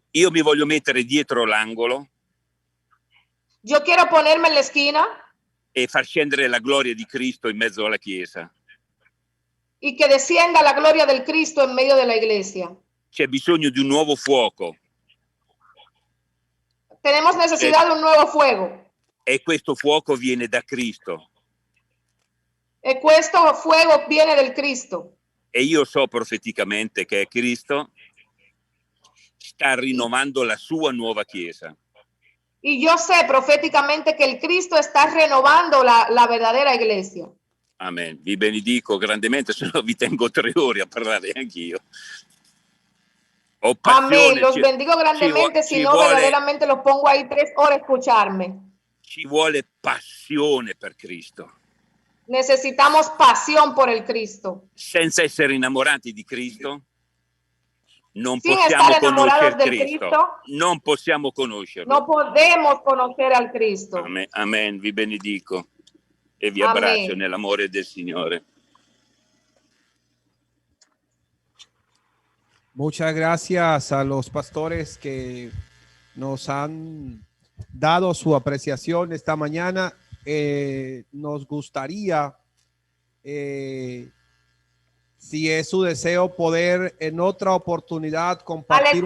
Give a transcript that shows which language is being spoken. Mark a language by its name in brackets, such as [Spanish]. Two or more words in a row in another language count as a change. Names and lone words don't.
[Italian] Io mi voglio mettere dietro l'angolo. [Spanish] Yo quiero ponerme en la esquina. [Italian] E far scendere la gloria di Cristo in mezzo alla Chiesa. [Spanish] Y que descienda la gloria del Cristo en medio de la iglesia. [Italian] C'è bisogno di un nuovo fuoco. [Spanish] Tenemos necesidad de un nuevo fuego. [Italian] E questo fuoco viene da Cristo. E questo [Spanish] fuego viene del Cristo. [Italian] E io so profeticamente che Cristo sta rinnovando la sua nuova Chiesa. [Spanish] Y yo sé proféticamente que el Cristo está renovando la verdadera iglesia. [Italian] Amen. Vi benedico grandemente, se no vi tengo 3 ore a parlare anch'io. [Spanish] Amén. Los bendigo grandemente, si no verdaderamente los pongo ahí 3 horas a escucharme. [Italian] Ci vuole passione per Cristo. [Spanish] Necesitamos pasión por el Cristo. [Italian] Senza essere innamorati di Cristo, non [Spanish] Sin [Italian] possiamo [Spanish] estar enamorados [Italian] conoscere [Spanish] del Cristo, [Italian] non possiamo conoscerlo. [Spanish] no podemos conocer al Cristo. [Italian] Amen. Amen. Vi benedico e vi [Spanish] Amen. [Italian] abbraccio nell'amore del Signore. [Spanish] Muchas gracias a los pastores que nos han dado su apreciación esta mañana. Nos gustaría, si es su deseo, poder en otra oportunidad compartir